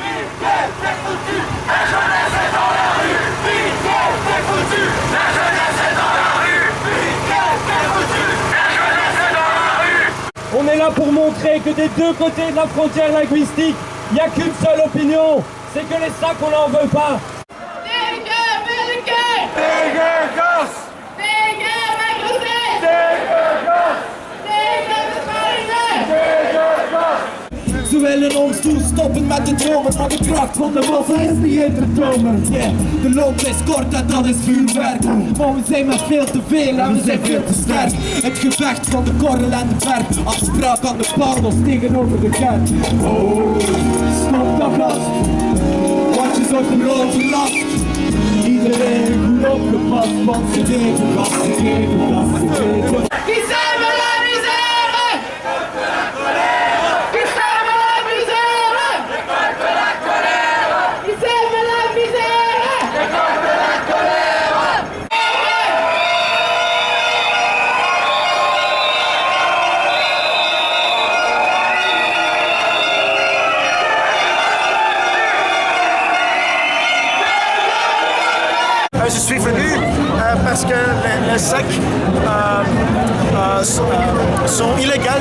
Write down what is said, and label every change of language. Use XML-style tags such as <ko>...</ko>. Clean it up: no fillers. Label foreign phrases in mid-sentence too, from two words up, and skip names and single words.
<fr>On est là pour montrer que des deux côtés de la frontière linguistique, il n'y a qu'une seule opinion, c'est que les sacs on n'en veut pas.</fr> <nl>Ze willen ons stoppen met de dromen, maar de kracht van de massa is niet in te tomen. Yeah, de loop is kort en dat is vuurwerk. Maar we zijn met veel te veel en we zijn veel te sterk. Het gevecht van de korrel en de verf, afspraak aan de paardels tegenover de kerk. Oh, stop dat gast, want je zorgt een roze last. Iedereen goed opgepast, want ze geven gas, ze geven gas, ze geven gas.</nl> <fr>Qui sème la misère? Qui sème la misère? Récolte la colère. Qui sème la misère? Récolte la colère. Je suis venu parce que les sacs sont illégaux.</fr>